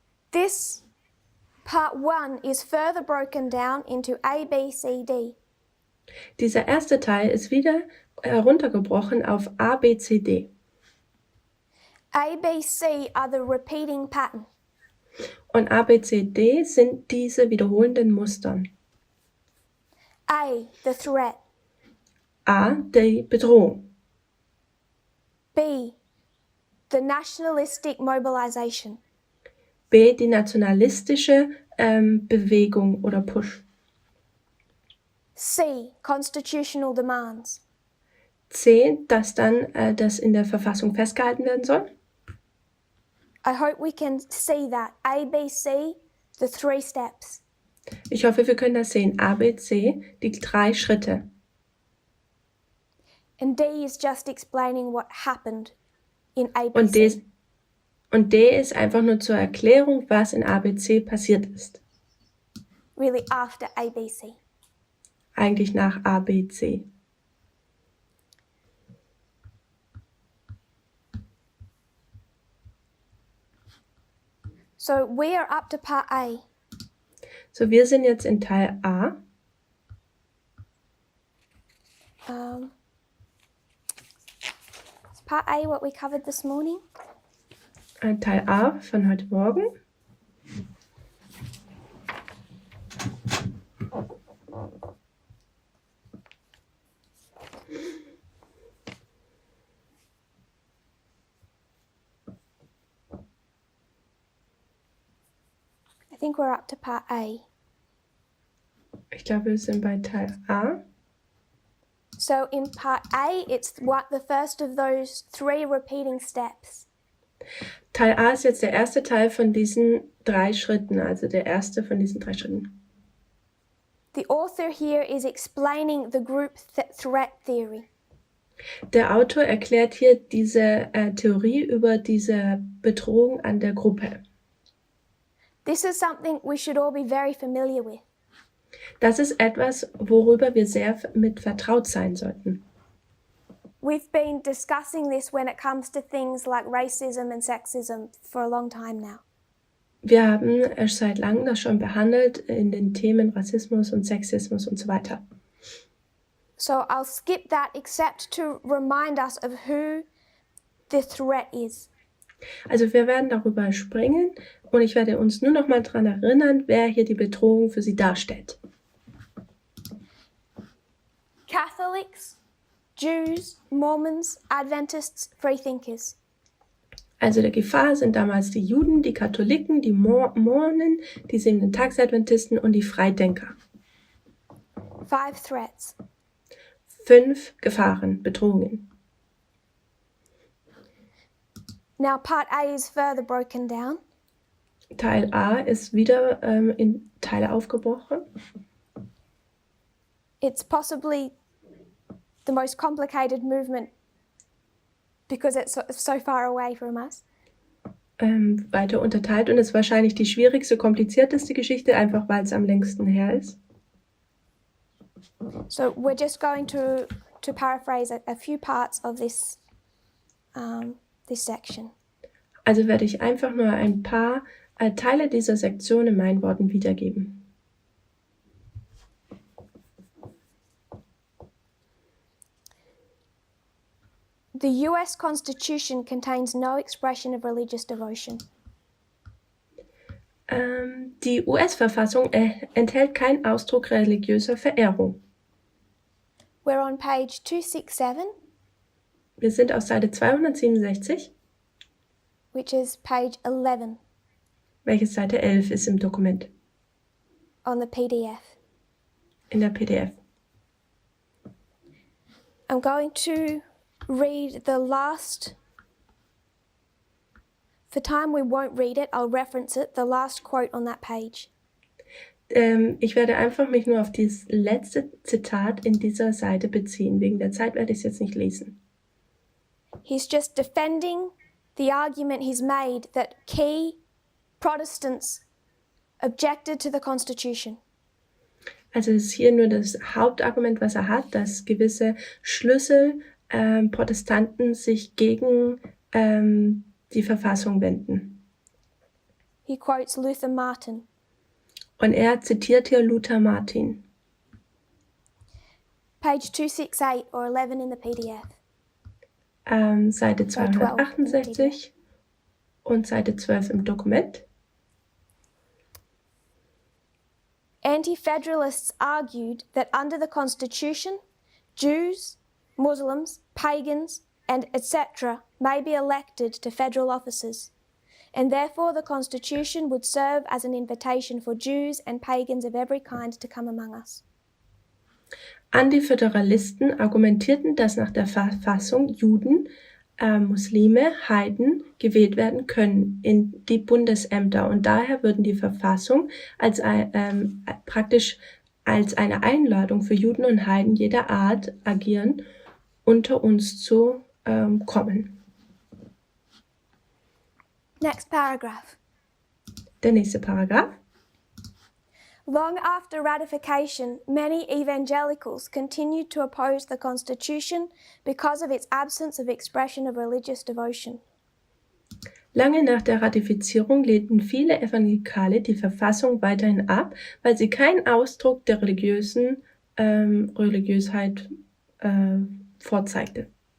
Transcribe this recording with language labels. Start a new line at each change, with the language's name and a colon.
English: this part 1 is further broken down into A, B, C, D.
German: Dieser erste Teil ist wieder heruntergebrochen auf A, B, C, D.
English: A, B, C are the repeating pattern.
German: Und A, B, C, D sind diese wiederholenden Mustern.
English: A, the threat.
German: A, die Bedrohung.
English: B, the nationalistic mobilization.
German: B, die nationalistische Bewegung oder Push.
English: C, constitutional demands.
German: C, dass dann das in der Verfassung festgehalten werden soll.
English: I hope we can see that. A, B, C, the 3 steps.
German: Ich hoffe, wir können das sehen. A, B, C, die 3 Schritte.
English: And D is just explaining what happened in A, B,
German: Und
English: C.
German: D ist einfach nur zur Erklärung, was in A, B, C passiert ist.
English: Really after A, B, C.
German: Eigentlich nach A, B, C.
English: So we are up to part A.
German: So, wir sind jetzt in Teil A.
English: Is part A what we covered this morning?
German: Teil A von heute Morgen.
English: I think we're up to part A.
German: Ich glaube, wir sind bei Teil A.
English: So in part A, it's the first of those 3 repeating steps.
German: Teil A ist jetzt der erste Teil von diesen 3 Schritten, also der erste von diesen 3 Schritten.
English: The author here is explaining the group threat theory.
German: Der Autor erklärt hier diese Theorie über diese Bedrohung an der Gruppe.
English: This is something we should all be very familiar with.
German: Das ist etwas, worüber wir sehr mit vertraut sein sollten.
English: We've been discussing this when it comes to things like racism and sexism for a long time now.
German: Wir haben seit langem das schon behandelt in den Themen Rassismus und Sexismus und so weiter.
English: So I'll skip that except to remind us of who the threat is.
German: Also wir werden darüber springen und ich werde uns nur noch mal daran erinnern, wer hier die Bedrohung für sie darstellt.
English: Catholics, Jews, Mormons, Adventists, Freethinkers.
German: Also der Gefahr sind damals die Juden, die Katholiken, die Mormonen, die 7-Tags-Adventisten und die Freidenker.
English: 5 threats.
German: 5 Gefahren, Bedrohungen.
English: Now part A is further broken down.
German: Teil A ist wieder in Teile aufgebrochen.
English: It's possibly the most complicated movement because it's so far away from us.
German: Weiter unterteilt und ist wahrscheinlich die schwierigste, komplizierteste Geschichte, einfach weil es am längsten her ist.
English: So we're just going to paraphrase a few parts of this section.
German: Also werde ich einfach nur ein paar Teile dieser Sektion in meinen Worten wiedergeben.
English: The US Constitution contains no expression of religious devotion.
German: Die US-Verfassung enthält keinen Ausdruck religiöser Verehrung.
English: We're on page 267,
German: Wir sind auf Seite 267,
English: which is page 11
German: welches Seite 11 ist im Dokument,
English: on the PDF.
German: in der PDF.
English: I'm going to read the last. For time we won't read it, I'll reference it, the last quote on that page.
German: Ich werde einfach mich nur auf das letzte Zitat in dieser Seite beziehen. Wegen der Zeit werde ich es jetzt nicht lesen.
English: He's just defending the argument he's made that key Protestants objected to the Constitution.
German: Also es ist hier nur das Hauptargument, was er hat, dass gewisse Schlüssel-Protestanten sich gegen die Verfassung wenden.
English: He quotes Luther Martin.
German: Und er zitiert hier Luther Martin.
English: Page 268 or 11 in the PDF.
German: Seite 268 und Seite 12 im Dokument.
English: Anti-federalists argued that under the Constitution, Jews, Muslims, pagans, and etc. may be elected to federal offices, and therefore the Constitution would serve as an invitation for Jews and pagans of every kind to come among us.
German: Antiföderalisten argumentierten, dass nach der Verfassung Juden, Muslime, Heiden gewählt werden können in die Bundesämter und daher würden die Verfassung als praktisch als eine Einladung für Juden und Heiden jeder Art agieren, unter uns zu kommen.
English: Next paragraph.
German: Der nächste Paragraph.
English: Long after ratification, many evangelicals continued to oppose the Constitution because of its absence of expression of religious devotion.
German: Lange nach der Ratifizierung lehnten viele Evangelikale die Verfassung weiterhin ab, weil sie keinen Ausdruck der Religiösheit vorzeigte.